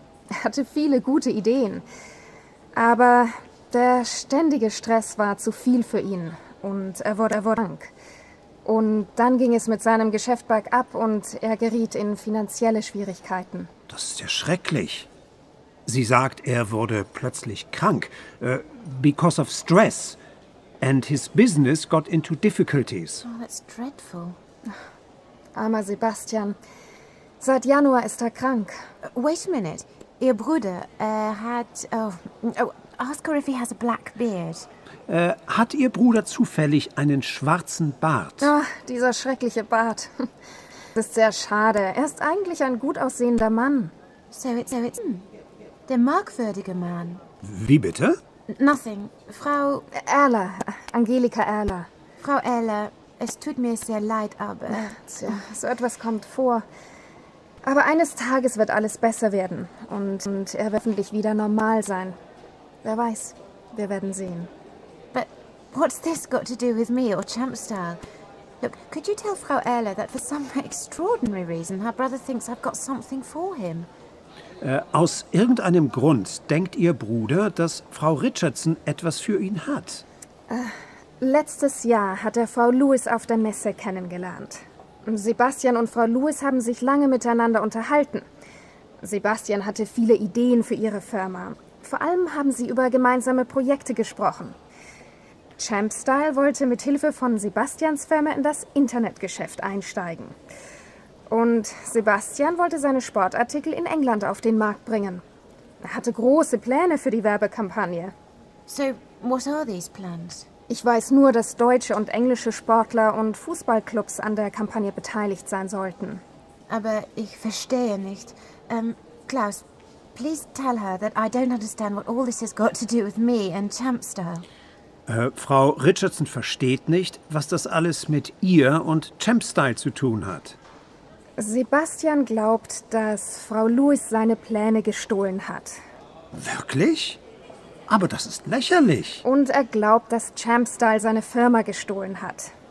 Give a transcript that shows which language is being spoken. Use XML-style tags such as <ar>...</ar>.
<de>Er hatte viele gute Ideen. Aber der ständige Stress war zu viel für ihn und er wurde krank. Und dann ging es mit seinem Geschäft bergab und er geriet in finanzielle Schwierigkeiten. Das ist ja schrecklich. Sie sagt, er wurde plötzlich krank.</de> <en>Because of stress. And his business got into difficulties. Oh, that's dreadful.</en> <de>Armer Sebastian. Seit Januar ist er krank.</de> <en>Wait a minute.</en> <de>Ihr Bruder, hat...</de> <en>ask her if he has a black beard.</en> <de>Hat Ihr Bruder zufällig einen schwarzen Bart? Ah, dieser schreckliche Bart. Das ist sehr schade. Er ist eigentlich ein gut aussehender Mann.</de> <en>So it's</en> <de>der merkwürdige Mann. Wie bitte?</de> <en>Nothing. Frau Erler, Angelika Erler.</en> <de>Frau Erler, es tut mir sehr leid, aber... Tja, so etwas kommt vor. Aber eines Tages wird alles besser werden. Und er wird hoffentlich wieder normal sein. Wer weiß, wir werden sehen.</de> <en>But what's this got to do with me or Champstyle? Look, could you tell Frau Erler that for some extraordinary reason her brother thinks I've got something for him?</en> <de>Aus irgendeinem Grund denkt Ihr Bruder, dass Frau Richardson etwas für ihn hat. Letztes Jahr hat er Frau Lewis auf der Messe kennengelernt. Sebastian und Frau Lewis haben sich lange miteinander unterhalten. Sebastian hatte viele Ideen für ihre Firma. Vor allem haben sie über gemeinsame Projekte gesprochen. Champstyle wollte mit Hilfe von Sebastians Firma in das Internetgeschäft einsteigen. Und Sebastian wollte seine Sportartikel in England auf den Markt bringen. Er hatte große Pläne für die Werbekampagne.</de> <en>So, what are these plans?</en> <de>Ich weiß nur, dass deutsche und englische Sportler und Fußballclubs an der Kampagne beteiligt sein sollten. Aber ich verstehe nicht.</de> <en>Klaus, please tell her that I don't understand what all this has got to do with me and Champstyle.</en> <de>Frau Richardson versteht nicht, was das alles mit ihr und Champstyle zu tun hat. Sebastian glaubt, dass Frau Lewis seine Pläne gestohlen hat. Wirklich? Aber das ist lächerlich. Und er glaubt, dass Champstyle seine Firma gestohlen hat.</de>